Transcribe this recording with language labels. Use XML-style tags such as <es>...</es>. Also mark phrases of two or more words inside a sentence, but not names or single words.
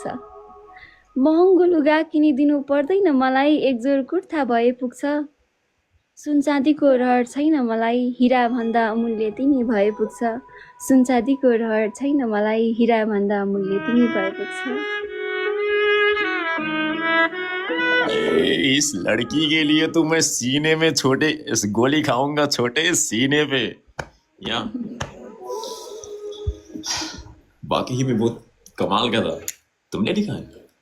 <ne>महँगो लुगा किनिदिनु पर्दैन मलाई, एकजोर कुर्ता भए पुग्छ। सुन चाँदीको रहर छैन मलाई, हिरा भन्दा अमूल्य तिमी भए पुग्छ। सुन चाँदीको रहर छैन मलाई, हिरा भन्दा अमूल्य तिमी भए पुग्छ।</ne> <hi>इस लड़की के लिए तो मैं सीने में छोटे इस गोली खाऊंगा, छोटे सीने पे। या बाकी ही में बहुत कमाल का था। तुमने लिखा है?</hi>